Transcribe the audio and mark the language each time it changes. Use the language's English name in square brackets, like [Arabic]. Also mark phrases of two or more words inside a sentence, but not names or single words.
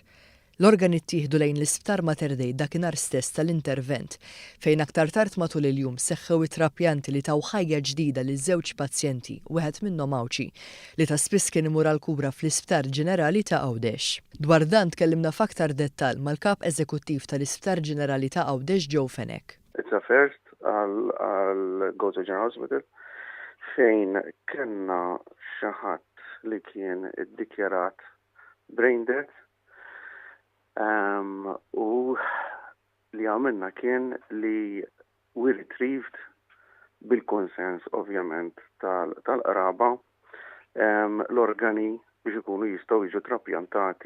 [Maltese] L-organi ttieħdu lejn l-Isptar Mater Dei dakinhar stess tal-intervent fejn aktar tard matul il-jum seħħew it-trapjanti li taw ħajja ġdida lil żewġ pazjenti, wieħed minnhom Awċi, li ta' spiss kien imur għall-kura fl-Isptar Ġenerali ta' Għawdex. Dwar dan tkellimna f'aktar dettall mal-Kap Eżekuttiv tal-Isptar Ġenerali ta' Għawdex Joe Fenek. [English] It's a first [Maltese] għal Gozo General Hospital fejn kellna xi ħadd li kien iddikjarat [English] brain death. [Maltese] U li għamilna kien li [English] we retrieved [Maltese] bil-konsens ovvjament tal-qraba l-organi biex ikunu jistgħu jiġu trapjantati.